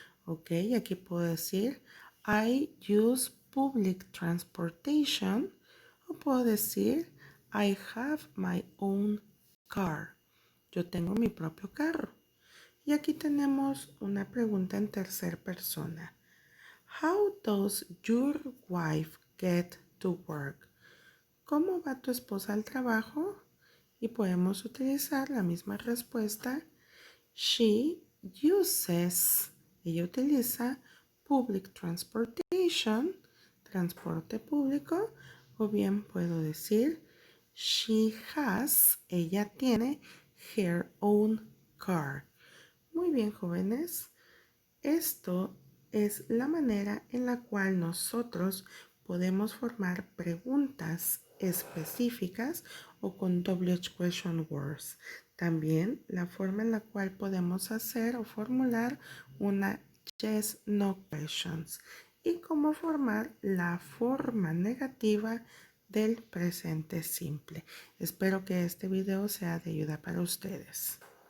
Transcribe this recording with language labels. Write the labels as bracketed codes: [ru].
[en] Ok, [es] aquí puedo decir [en] I use public transportation [es] o puedo decir [en] I have my own car. [es] Yo tengo mi propio carro. Y aquí tenemos una pregunta en tercera persona. [en] How does your wife get to work? [es] ¿Cómo va tu esposa al trabajo? Y podemos utilizar la misma respuesta. [en] She uses, [es] ella utiliza [en] public transportation, [es] transporte público, o bien puedo decir [en] She has, [es] ella tiene, [en] her own car. [es] Muy bien, jóvenes. Esto es la manera en la cual nosotros podemos formar preguntas específicas o con WH question words. También la forma en la cual podemos hacer o formular una [en] yes, no questions [es] y cómo formar la forma negativa del presente simple. Espero que este video sea de ayuda para ustedes.